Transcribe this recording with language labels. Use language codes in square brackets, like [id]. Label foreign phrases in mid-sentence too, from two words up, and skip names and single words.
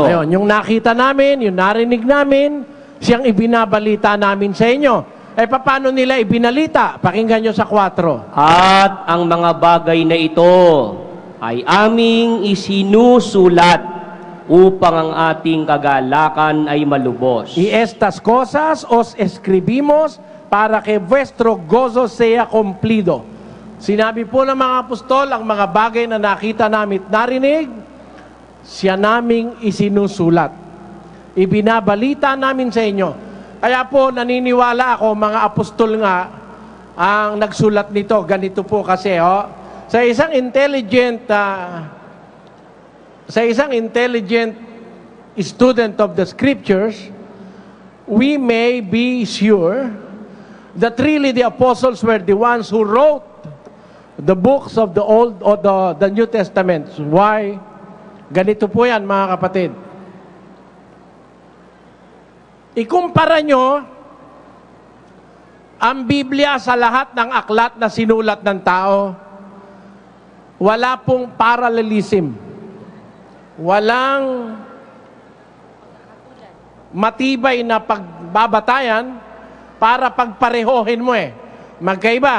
[tl] Ayun, yung nakita namin, yung narinig namin, siyang ibinabalita namin sa inyo. Paano nila ibinalita? Pakinggan nyo sa 4. At ang mga bagay na ito ay aming isinusulat upang ang ating kagalakan ay malubos. [es] Y estas cosas os escribimos para que vuestro gozo sea cumplido. [tl] Sinabi po ng mga apostol, ang mga bagay na nakita namin at narinig, siya naming isinusulat. Ibinabalita namin sa inyo. Kaya po, naniniwala ako, mga apostol nga, ang nagsulat nito. Ganito po kasi, sa isang [en] intelligent student of the Scriptures, we may be sure that really the apostles were the ones who wrote the books of the Old or the New Testament. Why? [tl] Ganito po yan, mga kapatid. Ikumpara nyo ang Biblia sa lahat ng aklat na sinulat ng tao. Wala pong parallelism. Walang matibay na pagbabatayan para pagparehohin mo Magkaiba.